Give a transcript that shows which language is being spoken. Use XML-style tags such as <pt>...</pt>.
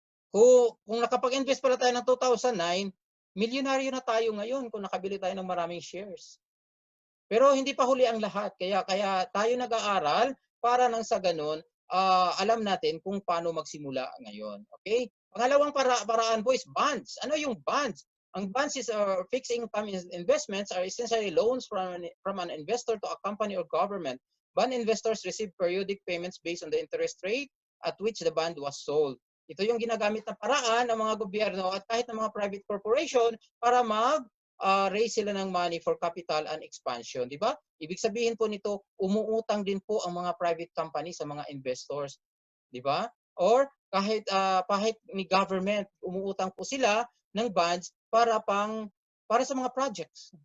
<tl>Kung nakapag-invest pala tayo ng 2009, milyonaryo na tayo ngayon kung nakabili tayo ng maraming shares. Pero hindi pa huli ang lahat. Kaya tayo nag-aaral para nang sa ganun, alam natin kung paano magsimula ngayon. Okay? Pangalawang paraan po is bonds. Ano yung bonds?</tl> <en>Ang bonds is fixed income investments are essentially loans from an investor to a company or government. Bond investors receive periodic payments based on the interest rate at which the bond was sold.</en> <tl>Ito yung ginagamit na paraan ng mga gobyerno at kahit ng mga private corporation para raise sila ng</tl> <en>money for capital and expansion,</en> <tl>di ba? Ibig sabihin po nito, umuutang din po ang mga private company sa mga investors, di ba? Or kahit ni government, umuutang po sila ng bonds para sa mga projects.</tl>